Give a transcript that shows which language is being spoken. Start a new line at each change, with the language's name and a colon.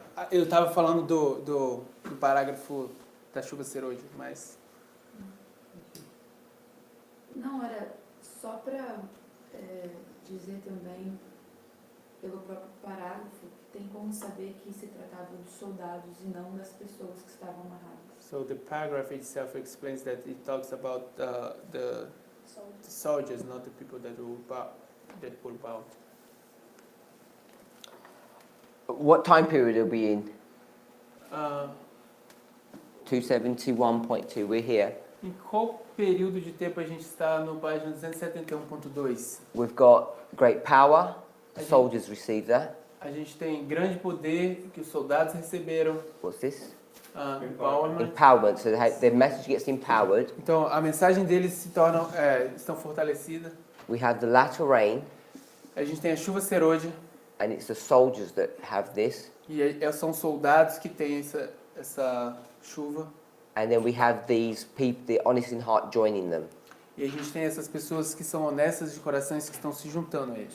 Portuguese: Eu estava falando do parágrafo da chuva ser hoje, mas Não, era só para dizer também, pelo próprio parágrafo, que tem como saber que se tratava dos soldados e não das pessoas que estavam amarradas.
English: so the paragraph itself explains that it talks about the soldiers, not the people that were bound. What time period are we in? Ah, 271.2. We're here.
Portuguese: em qual período de tempo a gente está no página 271.2?
English: We've got great power. The soldiers receive that.
Portuguese: A gente tem grande poder que os soldados receberam.
English: What's this? Empowerment. Empowerment. So their message gets empowered.
Portuguese: Então a mensagem deles estão fortalecidas.
English: We have the latter rain,
Portuguese: A gente tem a chuva serôdia
English: and it's the soldiers that have this.
Portuguese: e são soldados que têm essa chuva.
English: And then we have these people, the honest in heart, joining them.
Portuguese: E a gente tem essas pessoas que são honestas de corações que estão se juntando a eles.